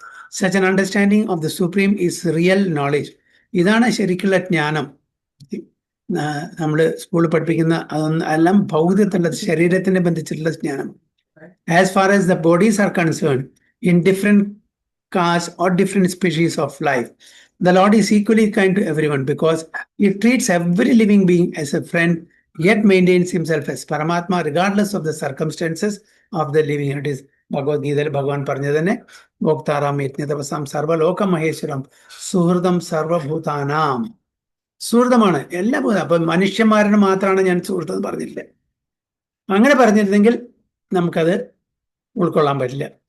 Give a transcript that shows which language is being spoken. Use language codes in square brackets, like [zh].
[en] Such an understanding of the Supreme is real knowledge. [ml] ഇതാണ് ശരിക്കുള്ള ജ്ഞാനം. നമ്മൾ സ്കൂളിൽ പഠിപ്പിക്കുന്ന അതെല്ലാം ഭൗതികത്തിൻ്റെ ശരീരത്തിനെ ബന്ധിച്ചിട്ടുള്ള ജ്ഞാനം. [en] As far as the bodies are concerned, in different castes or different species of life, the Lord is equally kind to everyone because he treats every living being as a friend, yet maintains himself as Paramatma regardless of the circumstances of the living entities. Bhagavad Gita [ml] Bhagavan പറഞ്ഞു തന്നെ ഭോക്താറാം യജ്ഞതപസാം സർവലോക മഹേശ്വരം സുഹൃതം സർവഭൂതാനാം. സുഹൃതമാണ് എല്ലാ ഭൂതം. അപ്പൊ മനുഷ്യന്മാരുടെ മാത്രമാണ് ഞാൻ സുഹൃത്തം പറഞ്ഞില്ല. അങ്ങനെ പറഞ്ഞിരുന്നെങ്കിൽ നമുക്കത് ഉൾക്കൊള്ളാൻ പറ്റില്ല.